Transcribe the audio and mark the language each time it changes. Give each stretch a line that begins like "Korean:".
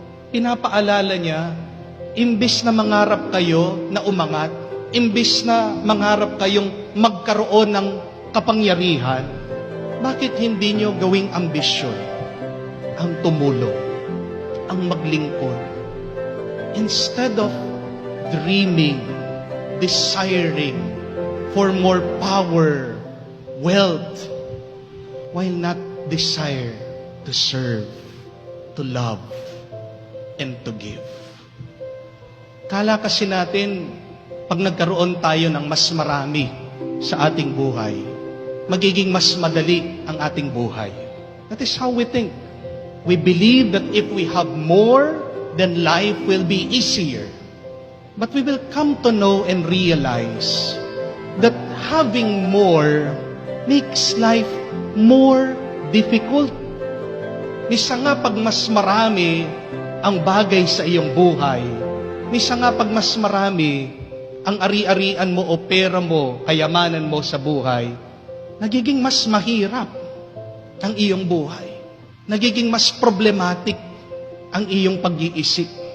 Filipino: Pinapaalala niya, imbis na mangarap kayo na umangat, imbis na mangarap kayong magkaroon ng kapangyarihan, bakit hindi nyo gawing ambisyon ang tumulong, ang maglingkod?
English: Instead of dreaming, desiring for more power, wealth, why not desire to serve, to love, and to give?
Filipino: Kala kasi natin, pag nagkaroon tayo ng mas marami sa ating buhay, magiging mas madali ang ating buhay.
English: That is how we think. We believe that if we have more, then life will be easier. But we will come to know and realize that having more makes life more difficult.
Filipino: Misa nga pag mas marami ang bagay sa iyong buhay, misa nga pag mas marami ang ari-arian mo o pera mo, kayamanan mo sa buhay, nagiging mas mahirap ang iyong buhay. Nagiging mas problematic ang iyong pag-iisip.